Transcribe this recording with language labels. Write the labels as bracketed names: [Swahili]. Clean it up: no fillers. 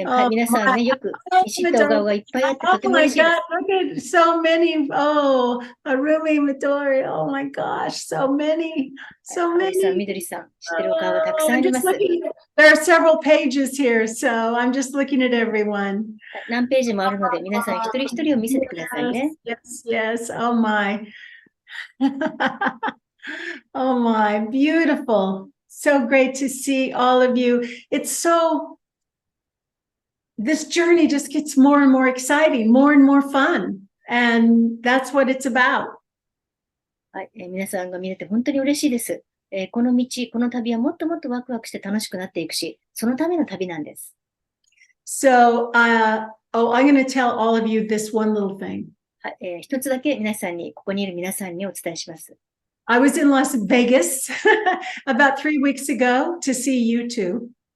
[Japanese] 皆さんね、よく見知ったお顔がいっぱいあってとて [English] Oh my [Japanese] 嬉しいで [English] God, [Japanese] す。 [English] look at so many. Oh, Arumi Midori. Oh my gosh, so many. [Japanese] さん、みどりさん、知ってるお顔がたくさんあります。 [English] There are several pages here, so I'm just looking at everyone. [Japanese] 何ページもあるので、皆さん一人一人を見せてくださいね。 [English] Yes. Oh my. Oh my. Beautiful. So great to see all of you. This journey just gets more and more exciting, more and more fun. And that's what it's about. [Japanese] はい、皆さんが見れて本当に嬉しいです。この道、この旅はもっともっとワクワクして楽しくなっていくし、そのための旅なんです。 [English] So, I'm going to tell all of you this one little thing. [Japanese] はい、一つだけここにいる皆さんにお伝えします。 [English] I was in Las Vegas about 3 weeks ago to see you two.